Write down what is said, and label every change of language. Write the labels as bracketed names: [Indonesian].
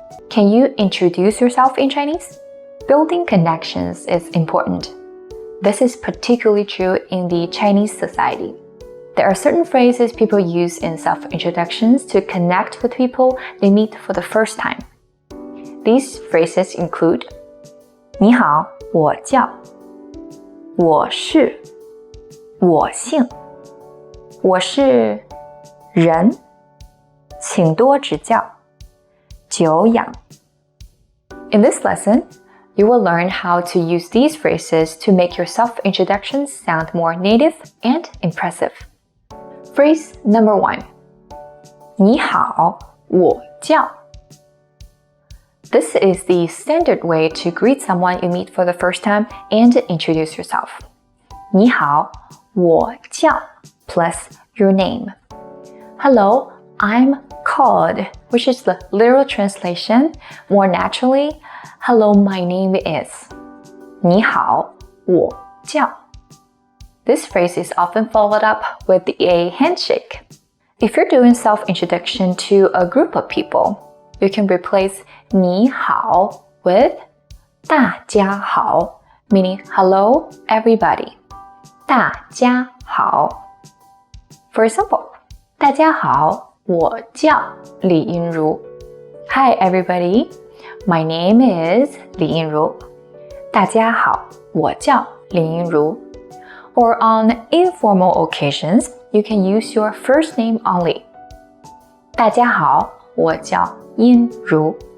[English] Can you introduce yourself in Chinese? Building connections is important. This is particularly true in the Chinese society. There are certain phrases people use in self-introductions to connect with people they meet for the first time. These phrases include [Chinese] 你好，我叫，我是，我姓，我是人，请多指教，久仰. [English] In this lesson, you will learn how to use these phrases to make your self-introductions sound more native and impressive. Phrase number 1. [Chinese] 你好，我叫. [English] This is the standard way to greet someone you meet for the first time and introduce yourself. [Chinese] 你好，我叫 [English] plus your name. Hello, I'm called, which is the literal translation. More naturally, hello, my name is. [Chinese] 你好，我叫. [English] This phrase is often followed up with a handshake. If you're doing self-introduction to a group of people, you can replace 你好 with 大家好, meaning hello, everybody. [Chinese] 大家好. [English] For example, [Chinese] 大家好，我叫李英如. [English] Hi everybody, my name is 李英如. [Chinese] 大家好，我叫李英如. [English] Or on informal occasions, you can use your first name only. [Chinese] 大家好，我叫殷如.